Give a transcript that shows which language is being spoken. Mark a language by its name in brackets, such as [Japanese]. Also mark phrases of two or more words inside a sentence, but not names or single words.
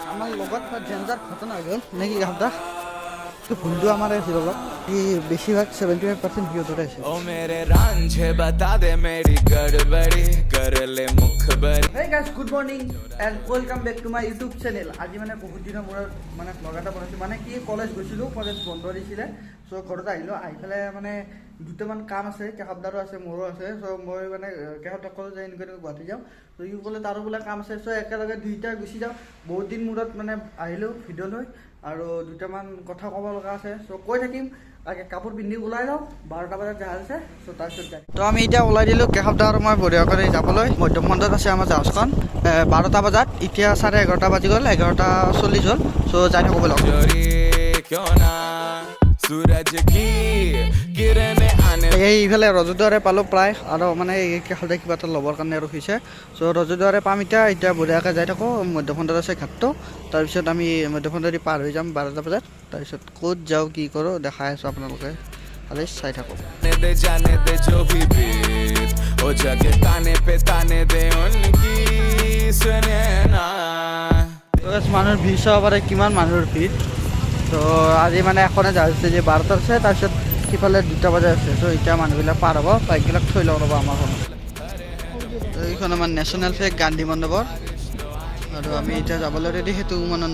[Assamese] আমার লগত ডেঞ্জাৰ ঘটনা হৈ গ'ল নেকি গাঁৱত তো ভুলটো আমাৰ আছিল অলপ ই বেছিভাগ 75% সিহঁতৰে আছিল [Hindi] ओ मेरे रांझे बता दे मेरी गड़बड़ी कर ले मुखबरी [English] Hey guys, good morning and welcome back to my YouTube channel. [Assamese] আজি মানে বহুত দিনৰ মূৰত মানে ব্লগ এটা বনাইছোঁ মানে কি কলেজ গৈছিলোঁ কলেজ বন্ধ দিছিলে চ' ঘৰত আহিলোঁ আহি পেলাই মানে দুটামান কাম আছে কেশৱদাৰো আছে মোৰো আছে চ' মই মানে কেশৱদাক ক'লোঁ যে এনেকৈ গুৱাহাটী যাওঁ চ' সি ক'লে তাৰো বোলে কাম আছে চ' একেলগে দুইটা গুচি যাওঁ বহুত দিন মূৰত মানে আহিলোঁ ভিডিঅ' লৈ আৰু দুটামান কথা ক'ব লগা আছে চ' কৈ থাকিম আগে কাপোৰ পিন্ধি ওলাই যাওঁ 12টা বজাত জাহাজ আছে চ' তাৰপিছত যাই তো আমি এতিয়া ওলাই দিলোঁ কেশৱদা আৰু মই বঢ়িয়াকৈ যাবলৈ মধ্যমখণ্ডত আছে আমাৰ জাহাজখন 12টা বজাত এতিয়া 11:30 বাজি গ'ল 11:40 হ'ল চ' যাই থাকোঁ ব'লক [Hindi] चोरी क्यों ना सूरज की किरणें आने [Assamese] এইফালে ৰজুদুৱাৰে পালোঁ প্ৰায় আৰু মানে এই কেশৱদাই কিবা এটা ল'বৰ কাৰণে ৰখিছে চ' ৰজুদুৱাৰে পাম এতিয়া বঢ়িয়াকৈ যাই থাকোঁ মধ্যমখণ্ডত আছে ঘাটটো তাৰপিছত আমি মধ্যমখণ্ডেদি পাৰ হৈ যাম 12টা বজাত তাৰপিছত ক'ত যাওঁ কি কৰোঁ দেখাই আছোঁ আপোনালোকে খালি চাই থাকক [Hindi] जाने दे जो भी बीत ओ जगे ताने दे उनकी सुने ना [Assamese] মানুহৰ ভিৰ চাব পাৰে কিমান মানুহৰ ভিৰ তো আজি মানে এখনে জাহাজ আছে যে 12টা আছে তাৰপিছত সিফালে 2টা বজাত আছে চ' এতিয়া মানুহবিলাক পাৰ হ'ব বাইকবিলাক থৈ লওঁ ৰ'ব আমাৰখন এইখন আমাৰ [English] national flag [Assamese] গান্ধী মণ্ডপৰ আৰু আমি এতিয়া যাবলৈ ৰেডি সেইটো উমানন্দ